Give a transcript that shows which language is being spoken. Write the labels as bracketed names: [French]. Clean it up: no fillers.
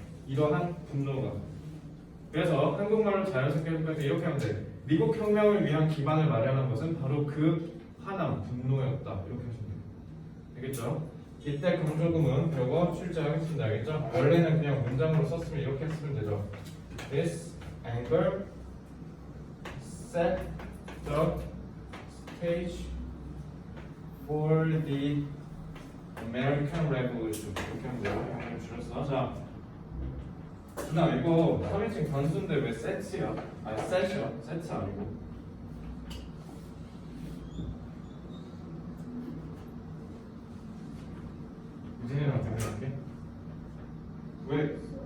[Korean] 이러한 분노가. 그래서 한국말로 자연스럽게 해석할 때 이렇게 하면 돼. 미국 혁명을 위한 기반을 마련한 것은 바로 그 화남, 분노였다. 이렇게 하시면 돼요. 알겠죠? 이때 강조금은 요거 출제하겠습니다. 알겠죠? 원래는 그냥 문장으로 썼으면 이렇게 했으면 되죠. [English] This anger set the stage for the American Revolution. [Korean] 이렇게 하면 돼요. 줄였어. 자, 누나 이거 3인칭 단수인데 왜 set이야? 아니 set이야. set 아니고. 유진이랑 대면할게. 왜?